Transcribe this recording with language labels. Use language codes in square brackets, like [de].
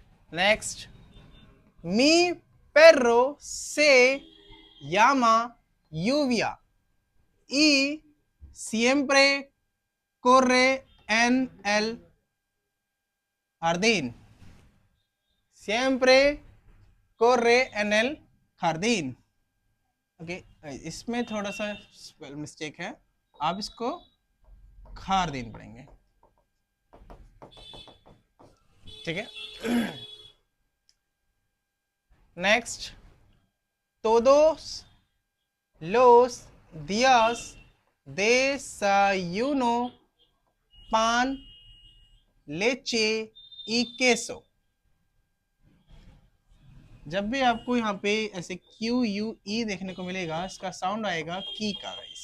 [en] Next. [es] Mi perro se llama lluvia y siempre corre en el jardín. siempre corre en el jardín. [hi] Okay, इसमें थोड़ा सा spell mistake है, आप इसको खारदीन पढ़ेंगे. ठीक है. [en] Next. [es] todos los días desayuno pan, leche y queso. [hi] जब भी आपको यहाँ पे ऐसे क्यू यू ई देखने को मिलेगा, इसका साउंड आएगा की का.